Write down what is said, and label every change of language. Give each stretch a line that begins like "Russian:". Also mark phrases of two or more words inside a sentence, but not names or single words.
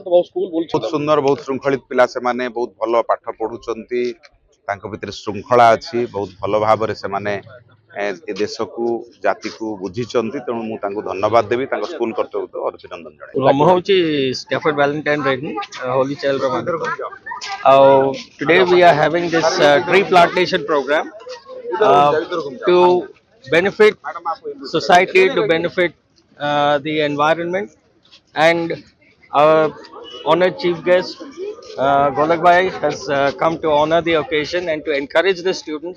Odia: ବହୁତ ସୁନ୍ଦର, ବହୁତ ଶୃଙ୍ଖଳିତ ପିଲା ସେମାନେ, ବହୁତ ଭଲ ପାଠ ପଢୁଛନ୍ତି। ତାଙ୍କ ଭିତରେ ଶୃଙ୍ଖଳା ଅଛି। ବହୁତ ଭଲ ଭାବରେ ସେମାନେ ଏ ଦେଶକୁ ଜାତିକୁ ବୁଝିଛନ୍ତି। ତେଣୁ ମୁଁ ତାଙ୍କୁ ଧନ୍ୟବାଦ ଦେବି, ତାଙ୍କ ସ୍କୁଲ କର୍ତ୍ତୃପକ୍ଷ ଅଭିନନ୍ଦନ ଜଣାଇବି। ମୁଁ ହେଉଛି ଷ୍ଟାଫର୍ଡ ଭାଲେଣ୍ଟାଇନ୍ ରେଡ୍ଡି, ହୋଲି ଚାଇଲ୍ଡ
English: today we are having this tree plantation program to benefit society, to benefit the environment, and our honored chief guest Golak Bhai has come to honor the occasion and to encourage the students.